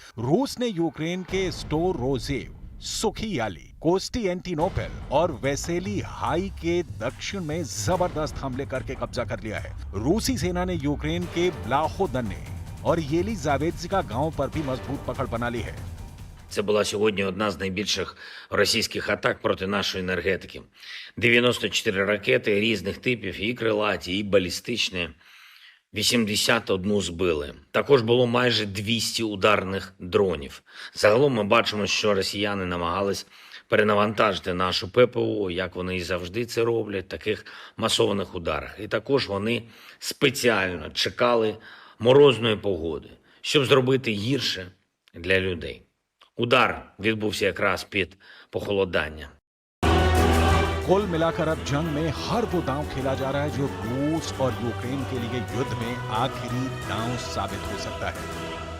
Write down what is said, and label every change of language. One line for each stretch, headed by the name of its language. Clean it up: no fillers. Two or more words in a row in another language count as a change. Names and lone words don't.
Hindi: रूस ने यूक्रेन के स्टोरोजेव, सुखियाली, कोस्टिएंटिनोपल और वेसेली हाई के दक्षिण में जबरदस्त हमले करके कब्जा कर लिया है। रूसी सेना ने यूक्रेन के ब्लाहोदने और येलिजावेत्स्का गांव पर भी मजबूत पकड़ बना ली है।
Ukrainian: Це була сьогодні одна з найбільших російських атак проти нашої енергетики. 94 ракети різних типів, і крилаті, і балістичні. 81 збили. Також було майже 200 ударних дронів. Загалом ми бачимо, що росіяни намагались перенавантажити нашу ППО, як вони і завжди це роблять, в таких масованих ударах. І також вони спеціально чекали морозної погоди, щоб зробити гірше для людей. Удар відбувся якраз під похолодання.
Hindi: कुल मिलाकर अब जंग में हर वो दांव खेला जा रहा है जो रूस और यूक्रेन के लिए युद्ध में आखिरी दांव साबित हो सकता है।